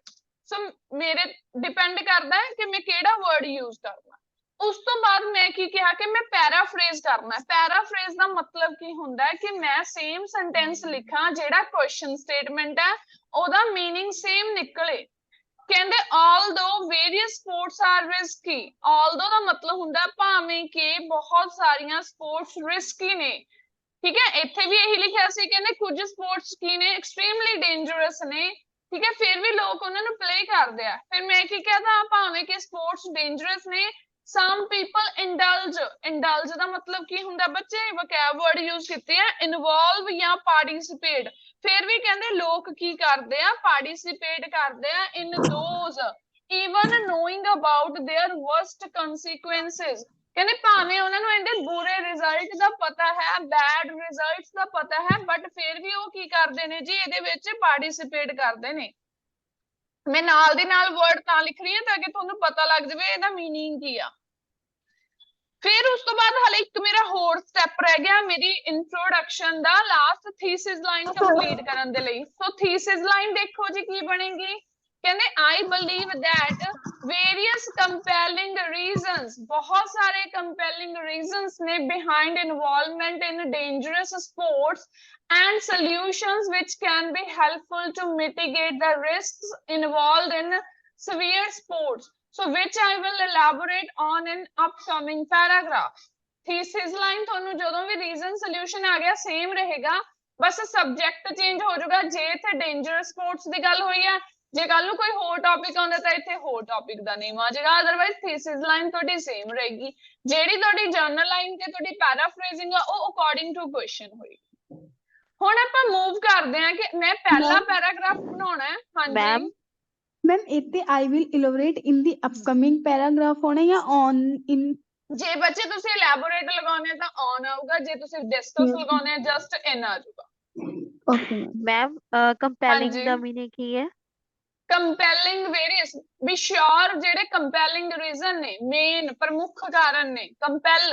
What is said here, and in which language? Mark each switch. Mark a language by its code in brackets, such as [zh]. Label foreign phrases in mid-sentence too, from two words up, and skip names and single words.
[pa] ਸੋ ਮੇਰੇ ਡਿਪੈਂਡ ਕਰਦਾ ਹੈ ਕਿ ਮੈਂ ਕਿਹੜਾ [en] word use [pa] ਕਰਨਾ। ਉਸ ਤੋਂ ਬਾਅਦ ਮੈਂ ਕੀ ਕਿਹਾ ਕਿ ਮੈਂ ਪੈਰਾਫ੍ਰੇਜ਼ ਕਰਨਾ। ਪੈਰਾਫ੍ਰੇਜ਼ ਦਾ ਮਤਲਬ ਕੀ ਹੁੰਦਾ ਹੈ ਕਿ ਮੈਂ [en] same sentence [pa] ਲਿਖਾਂ, ਜਿਹੜਾ [en] question statement [pa] ਹੈ ਉਹਦਾ ਮੀਨਿੰਗ ਸੇਮ ਨਿਕਲੇ। ਕਹਿੰਦੇ [en] although various sports are risky, [pa] although ਦਾ ਮਤਲਬ ਹੁੰਦਾ ਭਾਵੇਂ ਕਿ ਬਹੁਤ ਸਾਰੀਆਂ ਸਪੋਰਟਸ ਰਿਸਕੀ ਨੇ, ਠੀਕ ਹੈ। ਇੱਥੇ ਵੀ ਇਹੀ ਲਿਖਿਆ ਸੀ, ਕਹਿੰਦੇ ਕੁਝ ਸਪੋਰਟਸ ਕੀ ਨੇ, [en] extremely dangerous [pa] ਨੇ, ਠੀਕ ਹੈ, ਫਿਰ ਵੀ ਲੋਕ ਉਹਨਾਂ ਨੂੰ ਪਲੇ ਕਰਦੇ ਆ। ਫਿਰ ਮੈਂ ਕੀ ਕਹਤਾ, ਭਾਵੇਂ ਕਿ [en] sports dangerous [pa] ਨੇ, [en] some people indulge। [pa] indulge ਦਾ ਮਤਲਬ ਕੀ ਹੁੰਦਾ ਬੱਚੇ, [en] vocab word use [pa] ਕੀਤੇ ਆ, ਇਨਵੋਲਵ ਜਾਂ ਪਾਰਟਿਸਿਪੇਟ। ਫਿਰ ਵੀ ਕਹਿੰਦੇ ਲੋਕ ਕੀ ਕਰਦੇ ਆ, ਪਾਰਟਿਸਿਪੇਟ ਕਰਦੇ ਆ [en] in those even knowing about their worst consequences। [pa] ਕਹਿੰਦੇ ਭਾਵੇਂ ਉਹਨਾਂ ਨੂੰ ਇਹਦੇ ਬੁਰੇ ਰਿਜ਼ਲਟ ਦਾ ਪਤਾ ਹੈ, [en] bad results [pa] ਦਾ ਪਤਾ ਹੈ, ਬਟ ਫਿਰ ਵੀ ਉਹ ਕੀ ਕਰਦੇ ਨੇ ਜੀ, ਇਹਦੇ ਵਿੱਚ ਪਾਰਟਿਸਿਪੇਟ ਕਰਦੇ ਨੇ। ਮੈਂ ਨਾਲ ਦੀ ਨਾਲ ਵਰਡ ਤਾਂ ਲਿਖ ਰਹੀ ਹਾਂ ਤਾਂ ਕਿ ਤੁਹਾਨੂੰ ਪਤਾ ਲੱਗ ਜਾਵੇ ਇਹਦਾ ਮੀਨਿੰਗ ਕੀ ਆ। ਫਿਰ ਉਸ ਤੋਂ ਬਾਅਦ ਹਲੇ ਇੱਕ ਮੇਰਾ ਹੋਰ ਸਟੈਪ ਰਹਿ ਗਿਆ ਮੇਰੀ ਇੰਟਰੋਡਕਸ਼ਨ ਦਾ, [en] last thesis line [pa] ਕੰਪਲੀਟ ਕਰਨ ਦੇ ਲਈ। ਸੋ [en] thesis line [pa] ਦੇਖੋ ਜੀ ਕੀ ਬਣੇਗੀ, ਕਹਿੰਦੇ [en] I believe that various compelling reasons, [pa] ਬਹੁਤ ਸਾਰੇ [en] compelling reasons ਨੇ behind involvement in dangerous sports and solutions which can be helpful to mitigate the risks involved in severe sports, so which I will elaborate on in upcoming paragraph। thesis line [pa] ਤੁਹਾਨੂੰ ਜਦੋਂ ਵੀ [en] reason solution [pa] ਆ ਗਿਆ same ਰਹੇਗਾ, ਬਸ [en] subject change [pa] ਹੋ ਜਾਊਗਾ। ਜੇ ਇੱਥੇ [en] dangerous sports [pa] ਦੀ ਗੱਲ ਹੋਈ ਹੈ, ਜੇ ਕੱਲ ਨੂੰ ਕੋਈ ਹੋਰ ਟੌਪਿਕ ਆਉਂਦਾ ਤਾਂ ਇੱਥੇ ਹੋਰ ਟੌਪਿਕ ਦਾ ਨੇਮ ਆ ਜਾਏਗਾ, [en] otherwise thesis line [pa] ਤੁਹਾਡੀ ਸੇਮ ਰਹੇਗੀ। ਜਿਹੜੀ ਤੁਹਾਡੀ [en] general line [pa] ਤੇ ਤੁਹਾਡੀ ਪੈਰਾਫ੍ਰੇਜ਼ਿੰਗ ਆ ਉਹ [en] according to question [pa] ਹੋਏਗੀ। ਹੁਣ ਆਪਾਂ ਮੂਵ ਕਰਦੇ ਹਾਂ ਕਿ ਮੈਂ ਪਹਿਲਾ ਪੈਰਾਗ੍ਰਾਫ ਬਣਾਉਣਾ ਹੈ। ਹਾਂਜੀ ਮੈਮ ਇੱਥੇ [en] I will elaborate in the upcoming paragraph [pa] ਹੋਣਾ ਜਾਂ [en] on in, [pa] ਜੇ ਬੱਚੇ ਤੁਸੀਂ ਇਲੈਬੋਰੇਟ ਲਗਾਉਣੇ ਤਾਂ on ਆਊਗਾ, ਜੇ ਤੁਸੀਂ ਡਿਸਕਸ ਲਗਾਉਣੇ [en] just in [pa] ਆ ਜਾਊਗਾ। [en] okay [pa] ਮੈਮ ਕੰਪੈਲਿੰਗ ਦਾ ਮੀਨਿੰਗ ਕੀ ਹੈ? [en] compelling various [pa] ਵੀ ਸ਼ੋਰ, ਜਿਹੜੇ [en] compelling reason [pa] ਨੇ, ਮੇਨ ਪ੍ਰਮੁੱਖ ਕਾਰਨ ਨੇ, ਕੰਪੈਲ।